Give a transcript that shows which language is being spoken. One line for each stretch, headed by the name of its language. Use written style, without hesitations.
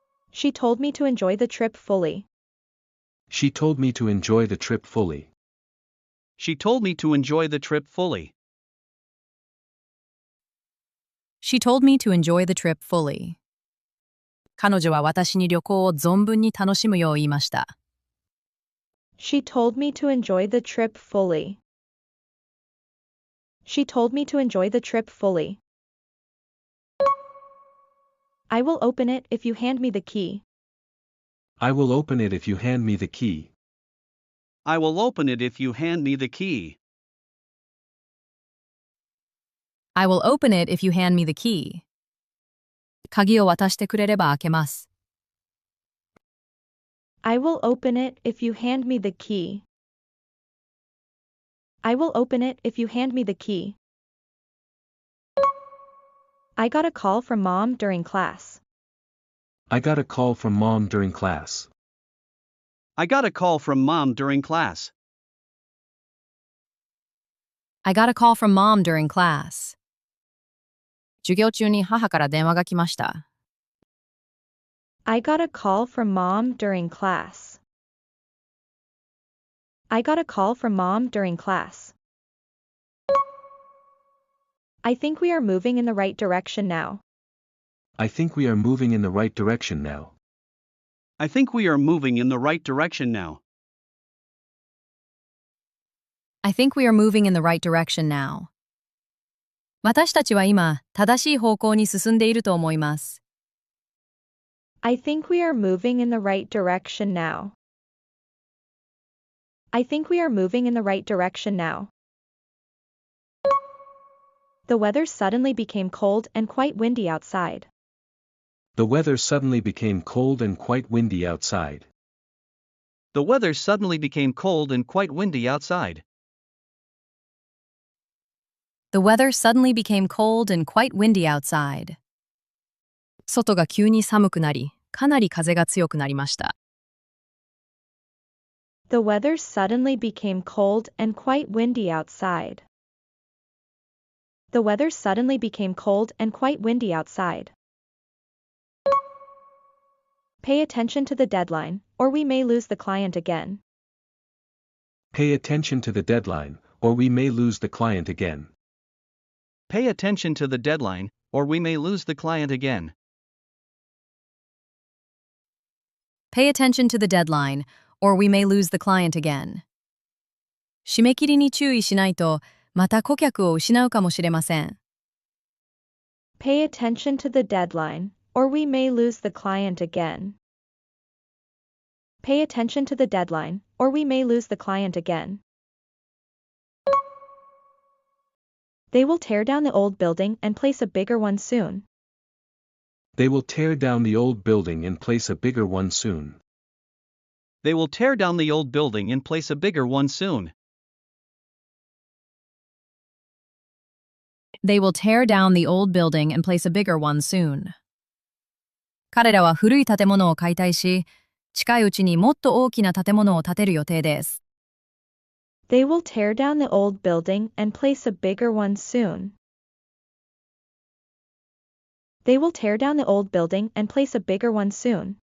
English: She told me to enjoy the trip fully. She told me to enjoy the trip fully. She told me to enjoy the trip fully. She told me to enjoy the trip fully.
Japanese: 彼女は私に旅行を存分に楽しむよう言いました。
English: She told me to enjoy the trip fully. She told me to enjoy the trip fully. I will open it if you hand me the key. I will open it if you hand me the key. I will open it if you hand me the key. I will open it if you hand me the key.
Japanese: 鍵を渡してくれれば開けます。
English: I will open it if you hand me the key. I will open it if you hand me the key. I got a call from mom during class. I got a call from mom during class. I got a call from mom during class. I got a call from mom during class.
Japanese: 授業中に母から電話が来ました。
English: I got a call from mom during class. I got a call from mom during class. I think we are moving in the right direction now. I think we are moving in the right direction now. I think we are moving in the right direction now. I think we are moving in the right direction now.
Japanese: 私たちは今、正しい方向に進んでいると思います。
English: I think we are moving in the right direction now. I think we are moving in the right direction now. The weather suddenly became cold and quite windy outside. The weather suddenly became cold and quite windy outside. The weather suddenly became cold and quite windy outside. The weather suddenly became cold and quite windy outside.
Japanese: 外が急に寒くなり、かなり風が強くなりました。
English: The weather suddenly became cold and quite windy outside. The weather suddenly became cold and quite windy outside. Pay attention to the deadline, or we may lose the client again. Pay attention to the deadline, or we may lose the client again. Pay attention to the deadline, or we may lose the client again. Pay attention to the deadline, or we may lose the client again.
Japanese: 締め切りに注意しないと、また顧客を失うかもしれません。
English: Pay attention to the deadline, or we may lose the client again. Pay attention to the deadline, or we may lose the client again. They will tear down the old building and place a bigger one soon. They will tear down the old building and place a bigger one soon. They will tear down the old building and place a bigger one soon. They will tear down the old building and place a bigger one soon.
Japanese: 彼らは古い建物を解体し、近いうちにもっと大きな建物を建てる予定です。
English: They will tear down the old building and place a bigger one soon. They will tear down the old building and place a bigger one soon.